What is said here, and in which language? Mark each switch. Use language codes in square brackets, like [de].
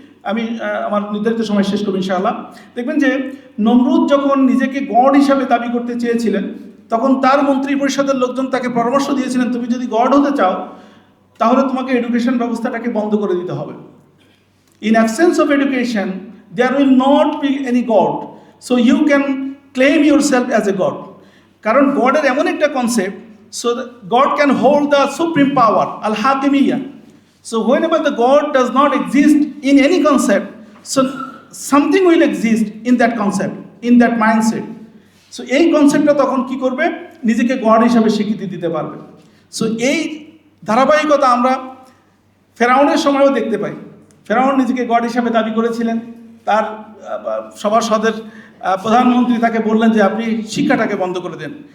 [bn] আমি আমার নির্ধারিত সময় শেষ করব ইনশাআল্লাহ। দেখবেন যে নমরুদ যখন নিজেকে গড হিসাবে দাবি করতে চেয়েছিলেন, তখন তার মন্ত্রী পরিষদের লোকজন তাকে পরামর্শ দিয়েছিলেন, তুমি যদি গড হতে চাও তাহলে তোমাকে এডুকেশন ব্যবস্থাটাকে বন্ধ করে দিতে হবে। [en] In absence of education there will not be any god, so you can claim yourself as a god. [bn] কারণ গডের এমন একটা concept, [en] So God can hold the supreme power আল হাকিমিয়া। So whenever the God does not exist in any concept, so something will exist in that concept, in that mindset. [bn] So এই কনসেপ্টটা তখন কি করবে, নিজেকে god হিসাবে স্বীকৃতি দিতে পারবে। সো এই ধারাবাহিকতা আমরা ফেরাউনের সময়ও দেখতে পাই। ফেরাউন নিজেকে গড হিসাবে দাবি করেছিলেন, তার সভাসদের প্রধানমন্ত্রী তাকে বললেন যে আপনি শিক্ষাটাকে বন্ধ করে দেন।